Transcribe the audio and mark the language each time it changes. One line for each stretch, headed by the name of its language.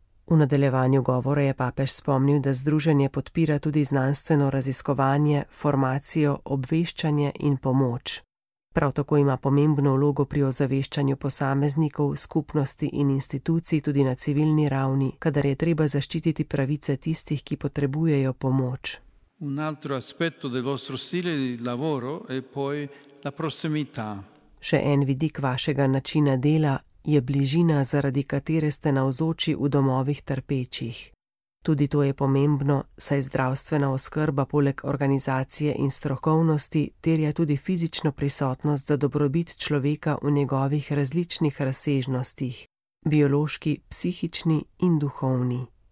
Slovenian: V nadaljevanju govora je papež spomnil, da združenje podpira tudi znanstveno raziskovanje, formacijo, obveščanje in pomoč. Prav tako ima pomembno vlogo pri ozaveščanju posameznikov, skupnosti in institucij tudi na civilni ravni, kadar je treba zaščititi pravice tistih, ki potrebujejo pomoč.
Italian: Un altro aspetto del vostro stile di lavoro è poi la prossimità.
Slovenian: Še en vidik vašega načina dela je bližina, zaradi katere ste navzoči v domovih trpečih. Tudi to je pomembno, saj zdravstvena oskrba poleg organizacije in strokovnosti terja tudi fizično prisotnost za dobrobit človeka v njegovih različnih razsežnostih – biološki, psihični in duhovni.